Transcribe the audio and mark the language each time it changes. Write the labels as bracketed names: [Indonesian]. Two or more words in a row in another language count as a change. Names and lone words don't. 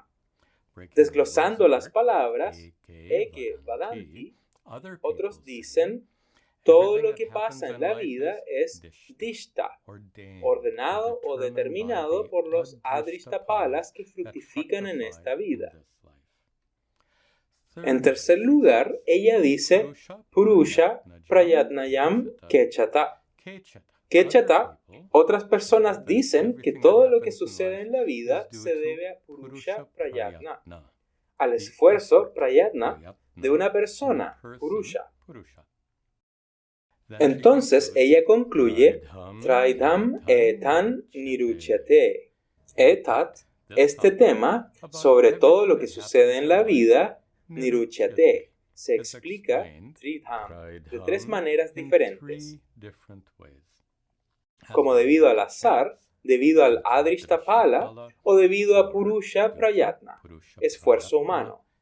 [Spanish] Desglosando las palabras, [Sanskrit] एके वदन्ति, [Spanish] otros dicen, todo lo que pasa en la vida es dishta, ordenado o determinado por los adrishtapalas que fructifican en esta vida. En tercer lugar, ella dice, [Sanskrit] पुरुष प्रयत्नयम् केचत. [Spanish] Kechata, otras personas dicen que todo lo que sucede en la vida se debe a [Sanskrit] पुरुष प्रयत्न, [Spanish] al esfuerzo prayatna de una persona, Purusha. Entonces ella concluye, [Sanskrit] त्रैदम् एतन् निरुच्यते. [Spanish] Etat, este tema, sobre todo lo que sucede en la vida, niruchyate, se explica de tres maneras diferentes. Como debido al azar, debido al Adrishtapala o debido a [Sanskrit] पुरुष प्रयत्न, [Spanish] esfuerzo humano.